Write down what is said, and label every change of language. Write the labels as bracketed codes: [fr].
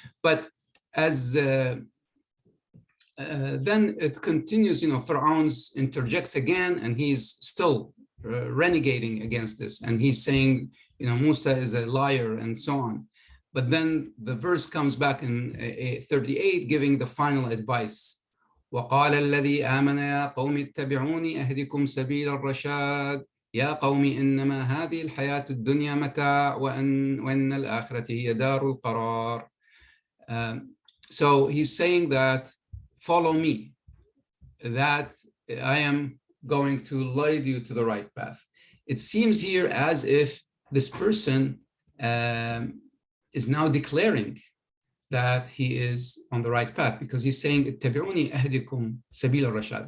[en] But as then it continues, Pharaoh interjects again, and he's still renegating against this, and he's saying, Musa is a liar and so on. But then the verse comes back in 38, giving the final advice. [ar] وقال الذي آمن يا قوم اتبعوني أهدكم سبيل الرشاد يا قوم إنما هذه الحياة الدنيا متاع وإن الآخرة هي دار القرار. [en] So he's saying that follow me, that I am going to lead you to the right path. It seems here as if this person is now declaring that he is on the right path, because he's saying, [ar] اتبعوني أهدكم سبيل الرشاد.